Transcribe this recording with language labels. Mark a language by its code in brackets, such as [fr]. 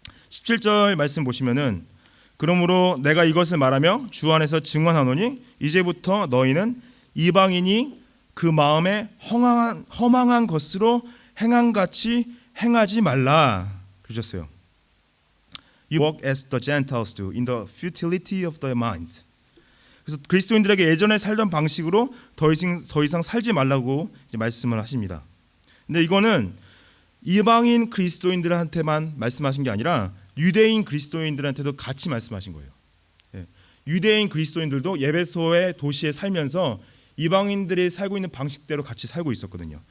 [ko] 17절 말씀 보시면은 그러므로 내가 이것을 말하며 주 안에서 증언하노니 이제부터 너희는 이방인이 그 마음에 허망한 것으로 행한 같이 행하지 말라 그러셨어요. [en] You walk as the Gentiles do in the futility of their minds. [ko] 그래서 그리스도인들에게 예전에 살던 방식으로 더 이상 살지 말라고 이제 말씀을 하십니다. 근데 이거는 이방인 그리스도인들한테만 말씀하신 게 아니라 유대인 그리스도인들한테도 같이 말씀하신 거예요. 유대인 그리스도인들도 예배소의 도시에 살면서 이방인들이 살고 있는 방식대로 같이 살고 있었거든요.